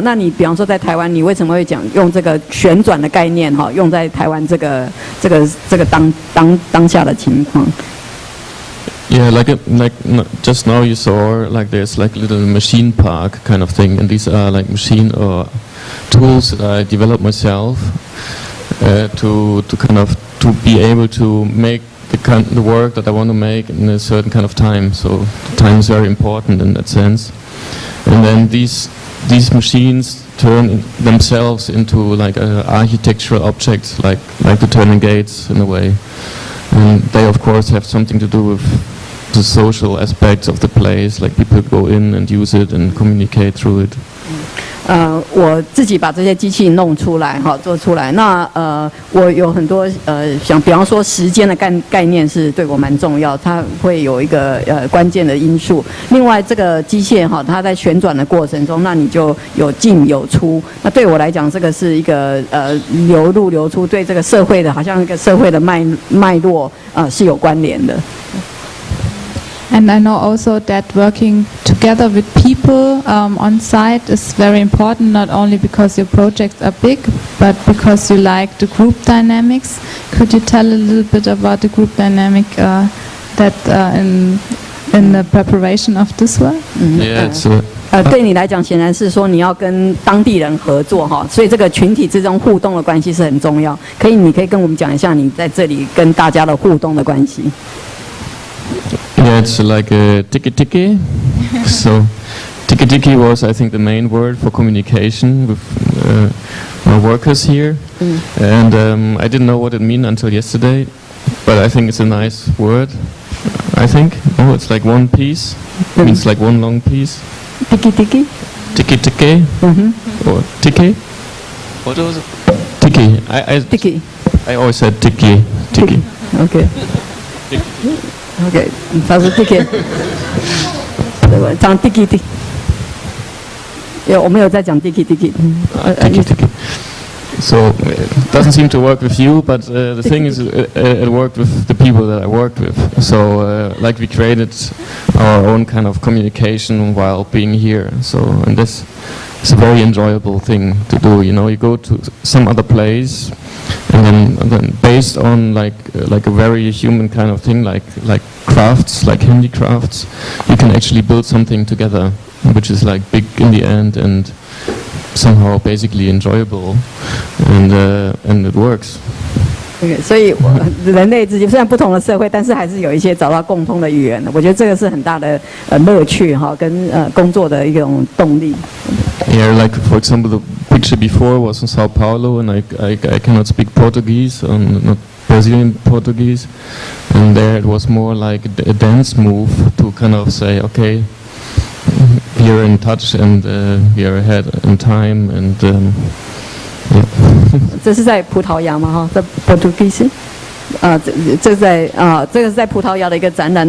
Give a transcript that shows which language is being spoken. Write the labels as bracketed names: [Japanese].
[Chinese] 那你比方说在台湾，你为什么会用这个旋转的概念哈，用在台湾这个当下的情况？ [English] Yeah, like just now you saw like there's like a little machine park kind of thing, and these are like machine or tools that I developed myself to kind of to be able to make the work that I want to make in a certain kind of time. So time is very important in that sense. And then these machines turn themselves into like architectural objects, like the turning gates in a way. And they of course have something to do with the social aspects of the place, like people go in and use it and communicate through it. [Chinese] 我自己把这些机器弄出来，哈，做出来。那我有很多想，比方说时间的概念是对我蛮重要，它会有一个关键的因素。另外，这个机械哈，它在旋转的过程中，那你就有进有出。那对我来讲，这个是一个流入流出，对这个社会的，好像一个社会的脉络是有关联的。 [English] And I know also that working together with people on site is very important, not only because your projects are big, but because you like the group dynamics. Could you tell a little bit about the group dynamic that in the preparation of this work? Yeah, it's [Chinese] 对你来讲，显然是说你要跟当地人合作哈，所以这个群体之中互动的关系是很重要。你可以跟我们讲一下你在这里跟大家的互动的关系。 [English] Yeah, it's like a tiki-tiki. So tiki-tiki was, I think, the main word for communication with my workers here. And I didn't know what it meant until yesterday, but I think it's a nice word, I think. Oh, it's like one piece. It means like one long piece. Tiki-tiki? Tiki-tiki? Or tiki? What was it? Tiki. Tiki. I always said tiki. Tiki. Okay. [Chinese] OK， 他是 Tiki， 讲 Tiki， 我们有在讲 Tiki。 [English] So it doesn't seem to work with you, but the thing is, it worked with the people that I worked with. So like we created our own kind of communication while being here. So and this is a very enjoyable thing to do. You know, you go to some other place. And then based on like a very human kind of thing, like crafts, like handicrafts, you can actually build something together, which is like big in the end and somehow basically enjoyable, and it works. [Chinese] Okay, 所以人类之间虽然不同的社会，但是还是有一些找到共通的语言的。我觉得这个是很大的乐趣哈，跟工作的一种动力。 [English] Yeah, like for example, the picture before was in Sao Paulo, and I cannot speak Portuguese, not Brazilian Portuguese, and there it was more like a dance move to kind of say, okay, we are in touch and we are ahead in time, and yeah. [Chinese] 这是在葡萄牙吗？哈，在 Portuguese。这个是在葡萄牙的一个展览。